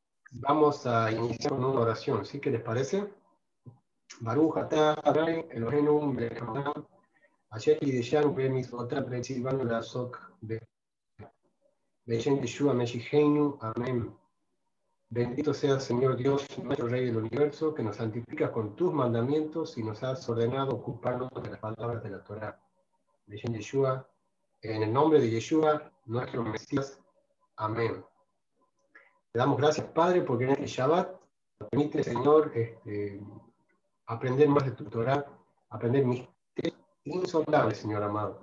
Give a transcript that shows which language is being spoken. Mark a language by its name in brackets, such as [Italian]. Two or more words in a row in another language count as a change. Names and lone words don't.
[Spanish] Vamos a iniciar con una oración, ¿sí? ¿Qué les parece? [Hebrew] ברוך אתה אדוני אלוהינו מלך העולם, אשר קידשנו במצוותיו וציוונו לעסוק בשם ישוע משיחנו, [Spanish] amén. Bendito seas, Señor Dios, nuestro Rey del Universo, que nos santificas con tus mandamientos y nos has ordenado ocuparnos de las palabras de la Torá. [Hebrew] בשם ישוע, [Spanish] en el nombre de Yeshua, nuestro Mesías. Amén. Te damos gracias, Padre, porque en este Shabbat nos permite, Señor, aprender más de tu Torá, aprender misterios insondables, Señor amado.